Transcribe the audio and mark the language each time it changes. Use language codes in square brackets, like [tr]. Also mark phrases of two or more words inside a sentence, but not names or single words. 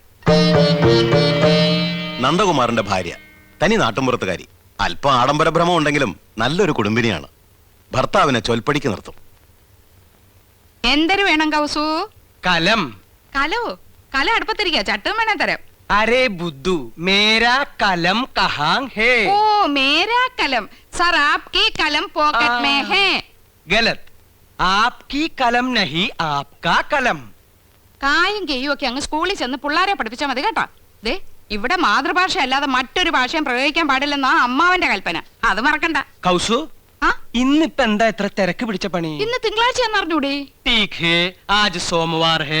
[ml] നന്ദകുമാറിന്റെ ഭാര്യ തനി നാട്ടുമ്പുറത്തുകാരി, അല്പം ആഡംബര ഭ്രമം ഉണ്ടെങ്കിലും നല്ലൊരു കുടുംബിനിയാണ്. ഭർത്താവിനെ ചൊൽപ്പടിക്ക് നിർത്തും. എന്തൊരു വേണം കൗസു? കലം. കലോ? കല അടുപ്പത്തിരിക്കുക, ചട്ടും വേണേ തരാം. [hi] अरे बुद्धू, मेरा कलम कहाँ है? ओ मेरा कलम सर आपकी कलम पॉकेट में है. गलत, आपकी कलम नहीं, आपका कलम. [ml] കായും കെയ്യും ഒക്കെ അങ്ങ് സ്കൂളിൽ ചെന്ന് പിള്ളാരെ പഠിപ്പിച്ചാൽ മതി കേട്ടോ. ദേ ഇവിടെ മാതൃഭാഷ അല്ലാതെ മറ്റൊരു ഭാഷയും പ്രയോഗിക്കാൻ പാടില്ലെന്നാ അമ്മാവന്റെ കൽപ്പന, അത് മറക്കണ്ട. കൗസു, ഇന്നിപ്പ എന്താ ഇത്ര തിരക്ക് പിടിച്ച പണി? ഇന്ന് തിങ്കളാഴ്ച എന്നറിഞ്ഞൂടെ? [hi] आज सोमवार है.